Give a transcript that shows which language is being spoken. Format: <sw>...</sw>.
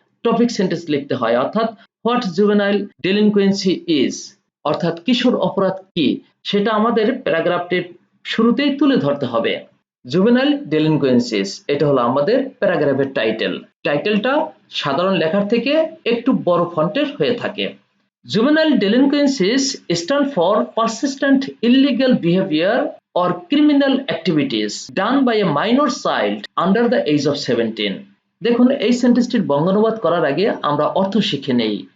<bn>Topic sentence লিখতে হয়, অর্থাৎ</bn> <en>what juvenile delinquency is,</en> <bn>অর্থাৎ কিশোর অপরাধ কি, সেটা আমাদের প্যারাগ্রাফটির শুরুতেই তুলে ধরতে হবে। জুভেনাইল ডেলিনকুয়েন্সিস, এটা হলো আমাদের প্যারাগ্রাফের টাইটেলটা সাধারণ লেখার থেকে একটু বড় ফন্টের হয়ে থাকে।</bn> <en>Juvenile delinquencies stand for persistent illegal behavior or criminal activities done by a minor child under the age of 17.</en> <bn>দেখুন এই সেন্টেন্সটির বঙ্গানুবাদ করার আগে আমরা অর্থ শিখে নেই।</bn>